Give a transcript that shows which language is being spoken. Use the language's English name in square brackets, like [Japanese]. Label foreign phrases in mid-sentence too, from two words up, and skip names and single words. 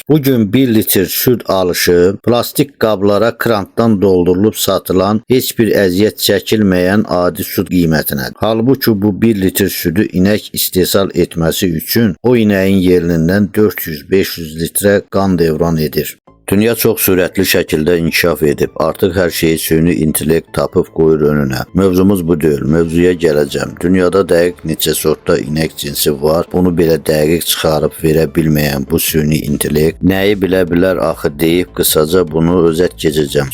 [Azerbaijani] Bugün 1 litre süt alışı plastik qablara krantdan doldurulup satılan hiçbir əziyyət çəkilməyən adi süt qiymətinə. Halbuki bu 1 litre sütü inek istehsal [Turkish] etmesi için [Azerbaijani] o ineğin yerlindən 400-500 litre qan devran edir. Dünya çox sürətli şəkildə inkişaf edib. Artıq hər şeyi süni intellekt tapıb qoyur önünə. Mövzumuz bu deyil. Mövzuya gələcəm. Dünyada dəqiq neçə sortda inek cinsi var. Bunu belə dəqiq çıxarıb verə bilməyən bu süni intellekt nəyi bilə bilər axı deyib qısaca bunu özət keçəcəm.